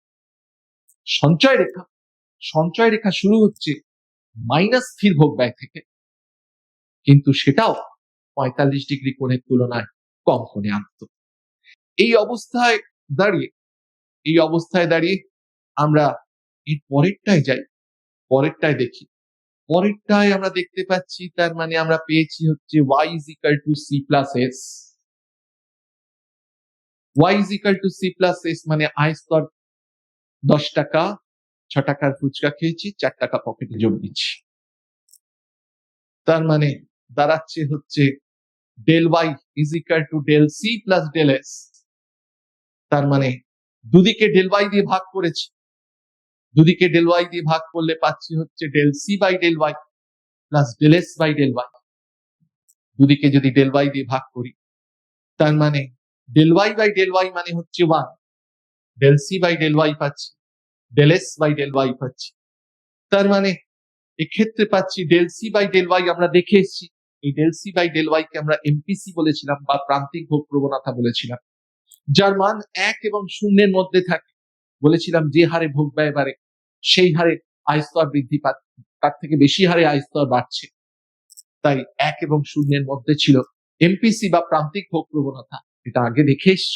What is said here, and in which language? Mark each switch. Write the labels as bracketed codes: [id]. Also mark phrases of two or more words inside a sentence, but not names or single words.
[bn] সঞ্চয় রেখা শুরু হচ্ছে মাইনাস স্থির ভোগ ব্যয় থেকে, কিন্তু সেটাও 45 ডিগ্রি কোণের তুলনায় কম কোণে আনত। এই অবস্থায় দাঁড়িয়ে আমরা এর পরেরটায় যাই, পরেরটায় দেখি। পরেরটায় আমরা দেখতে পাচ্ছি, তার মানে আমরা পেয়েছি হচ্ছে [en] y is equal to c plus s। y is equal to c plus s [bn] মানে আয় স্তর 10 টাকা, 6 টাকার ফুচকা খেয়েছি, 4 টাকা পকেটে যোগ দিচ্ছি। তার মানে দাঁড়াচ্ছে হচ্ছে [en] del y is equal to del c plus del s। [bn] তার মানে দুদিকে [en] del y [bn] দিয়ে ভাগ করেছি, দুদিকে [en] del y [bn] দিয়ে ভাগ করলে পাচ্ছি হচ্ছে [en] del c by del y plus del s by del y। [bn] দুদিকে যদি [en] del y [bn] দিয়ে ভাগ করি, তার মানে [en] del y by del y [bn] মানে হচ্ছে 1, [en] del c by del y [bn] পাচ্ছি, [en] del s by del y [bn] পাচ্ছি। তার মানে এক্ষেত্রে পাচ্ছি [en] del c by del y, [bn] আমরা দেখে এসেছি এই [en] del c by del y [bn] কে আমরা এমপিসি বলেছিলাম বা প্রান্তিক ভোগ প্রবণতা বলেছিলাম, যার মান 1 এবং 0 এর মধ্যে থাকে। বলেছিলাম যে হারে ভোগ ব্যয় বাড়ে সেই হারে আয় স্তর বৃদ্ধি পাচ্ছে, তার থেকে বেশি হারে আয় স্তর বাড়ছে। তাই 1 এবং 0 এর মধ্যে ছিল এমপিসি বা প্রান্তিক ভোগ প্রবণতা, এটা আগে দেখে এসেছি।